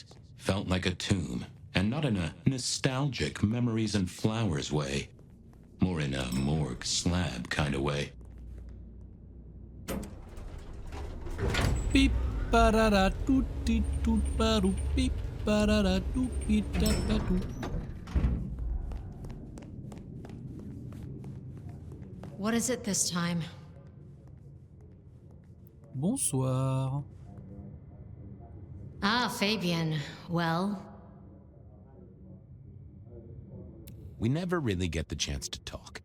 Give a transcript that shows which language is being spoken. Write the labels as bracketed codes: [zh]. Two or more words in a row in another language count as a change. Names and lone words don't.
[en] Felt like a tomb, and not in a nostalgic memories and flowers way. More in a morgue slab kind of way. Beep, ba-da-da, toot-ti, toot, ba-doo, beep, ba-da-da, toot, beep, da-da-doo. What is it this time? Bonsoir. Ah, Fabian. Well? We never really get the chance to talk.